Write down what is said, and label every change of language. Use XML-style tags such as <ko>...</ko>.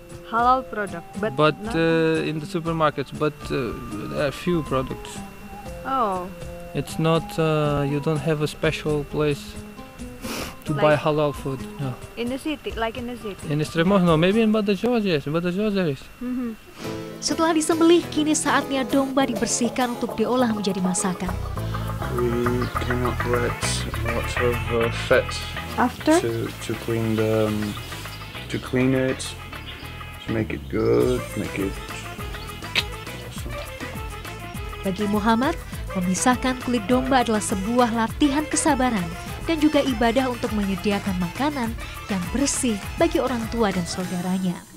<en>Halal product, but not... in the supermarkets. But there are few products. Oh. It's not. You don't have a special place to buy halal food. No. In the city, like in the city. In Extremoz, no. Maybe in Badajoz, yes. In Badajoz there is.</en> <id>Setelah disembelih, kini saatnya domba dibersihkan untuk diolah menjadi masakan.</id> <en>We cannot let lots of fat After? to clean it, to make it good, make it awesome.</en> <id>Bagi Muhammad, memisahkan kulit domba adalah sebuah latihan kesabaran dan juga ibadah untuk menyediakan makanan yang bersih bagi orang tua dan saudaranya.</id>